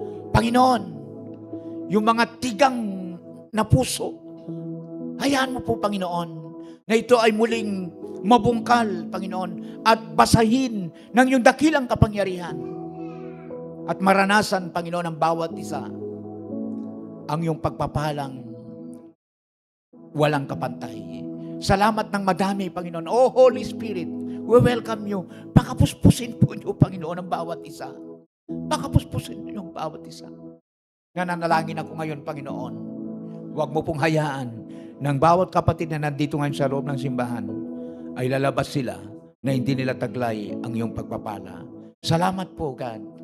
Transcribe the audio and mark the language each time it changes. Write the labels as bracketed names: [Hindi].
[Filipino] Panginoon, yung mga tigang na puso, hayaan mo po, Panginoon, na ito ay muling mabungkal, Panginoon, at basahin ng iyong dakilang kapangyarihan. At maranasan, Panginoon, ang bawat isa ang iyong pagpapalang walang kapantay. Salamat ng madami, Panginoon. [English] Oh, Holy Spirit, we welcome you. [Filipino] Pakapuspusin po niyo, Panginoon, ang bawat isa. Pakapuspusin niyo ang bawat isa. Nananalangin ako ngayon, Panginoon. Huwag mo pong hayaan ng bawat kapatid na nandito ngayon sa loob ng simbahan ay lalabas sila na hindi nila taglay ang iyong pagpapala. Salamat po, God.